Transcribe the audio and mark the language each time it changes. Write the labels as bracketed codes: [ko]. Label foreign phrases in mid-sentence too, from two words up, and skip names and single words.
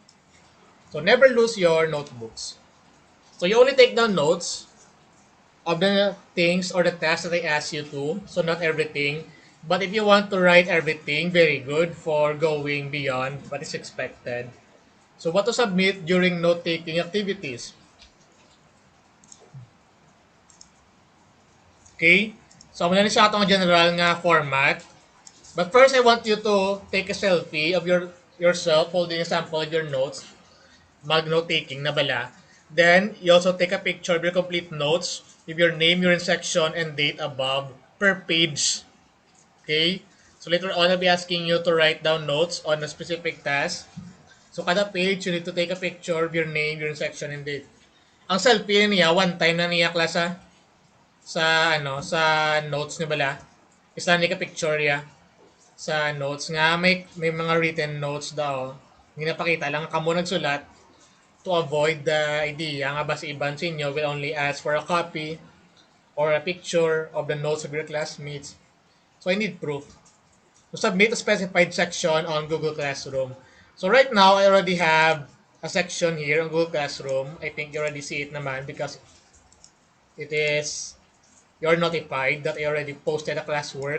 [en] So never lose your notebooks. So you only take down notes of the things or the tasks that I ask you to. So not everything. But if you want to write everything, very good for going beyond what is expected. So what to submit during note-taking activities? Okay? [hil] So muna ni sa atong general nga format. [en] But first, I want you to take a selfie of yourself holding a sample of your notes. [hil] Mag-note-taking na bala. [en] Then, you also take a picture of your complete notes with your name, your section, and date above per page. Okay? So later on, I'll be asking you to write down notes on a specific task. So kada page, you need to take a picture of your name, your section, and date. [hil] Ang selfie niya, [en] one time [hil] na niya klasa sa notes niya bala. Isa ni ka picture niya sa notes nga may mga [en] written notes [hil] daw. Hindi napakita lang kamo nagsulat [en] to avoid the idea [hil] nga basta iban sa inyo [en] will only ask for a copy or a picture of the notes of your classmates. So I need proof. To submit a specified section on Google Classroom. So right now, I already have a section here on Google Classroom. I think you already see it naman because it is, you're notified that I already posted a classwork.